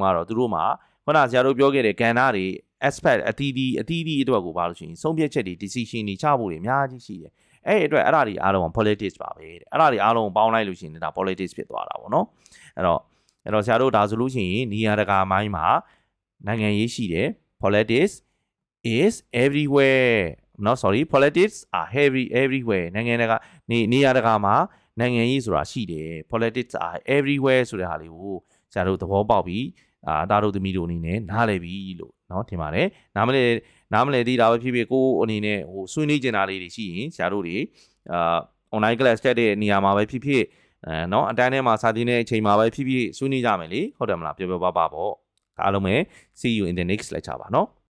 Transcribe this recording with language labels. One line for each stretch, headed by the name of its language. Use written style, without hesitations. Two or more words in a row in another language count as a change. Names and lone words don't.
Burmese: တော့သူတို့မှာခုနဆရာတို့ပြောခဲ့တဲ့ကဏ္ဍတွေ aspect အသီးသီးအတွက်ကိုဘာလို့ရှိရင်ဆုံးဖြတ်ချက်တွေ decision တွေချဖို့တွေအများကြီးရှိတယ်အဲ့အတွက်အဲ့ဒါတွေအားလုံး politics ပါပဲတဲ့အဲ့ဒါတွေအားလုံးပေါင်းလိုက်လို့ရှိရင်ဒါ politics ဖြစ်သွားတာပေါ့နော်အဲ့တော့ဆရာတို့ဒါဆိုလို့ရှိရင်နေရာတ ကာမိုင်းမှာနိုင်ငံရေးရှိတယ်
English: politics is everywhere politics are everywhere
Burmese: နိုင်ငံတကာနေရာတကာ မှာနိုင်ငံရေးဆိုတာရှိတယ်
English: politics are everywhere
Burmese: ဆိုတဲ့ဟာလေးကိုဆရာတို့သဘောပေါက်ပြီးဒါတို့သမီးတို့အနေနဲ့နားလည်ပြီလို့နော်ထင်ပါတယ်နားမလဲဒီဒါပဲဖြစ်ဖြစ်ကိုအနေနဲ့ဟိုဆွေးနွေးကျင်တာလေးတွေရှိရင်ဆရာတို့တွေ
English: online class
Burmese: တက်တဲ့နေရာမှာပဲဖြစ်ဖြစ်နော်အတန်းထဲမှာစာသင်တဲ့အချိန်မှာပဲဖြစ်ဖြစ်ဆွေးနွေးကြမယ်လေဟုတ်တယ်မလားပြောပါပေါ့အားလုံးပဲ
English: see you in the next lecture
Burmese: ပါနော်